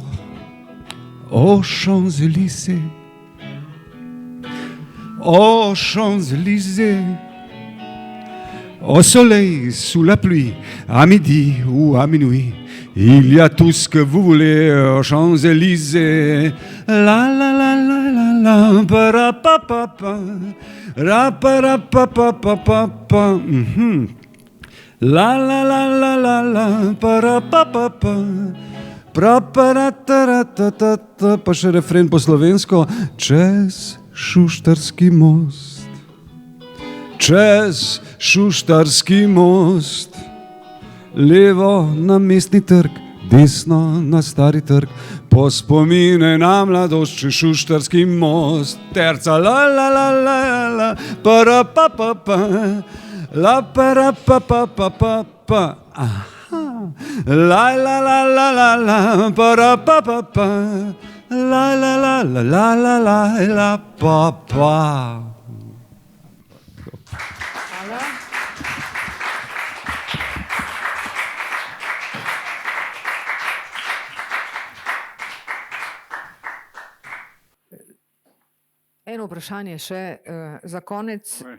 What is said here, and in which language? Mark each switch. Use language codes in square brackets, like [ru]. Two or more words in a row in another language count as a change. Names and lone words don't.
[fr] Aux Champs-Élysées, aux Champs-Élysées, au soleil, sous la pluie, à midi ou à minuit, il y a tout ce que vous voulez aux Champs-Élysées. La la la la la la, para pa pa pa, ra para pa pa pa pa pa. La la la la la la, para pa pa pa, pra para ta ta ta ta. [sl] Pa še refren po slovensko. Čez Šuštarski most, čez Šuštarski most, levo na Mestni trg, desno na Stari trg, po spomine na mladost čez Šuštarski most. Terca la la la la la, para pa pa pa, la para pa pa pa pa pa. Aha. La la la la la la, para pa pa pa, la la la la la la la la pa pa. Eno vprašanje še za konec.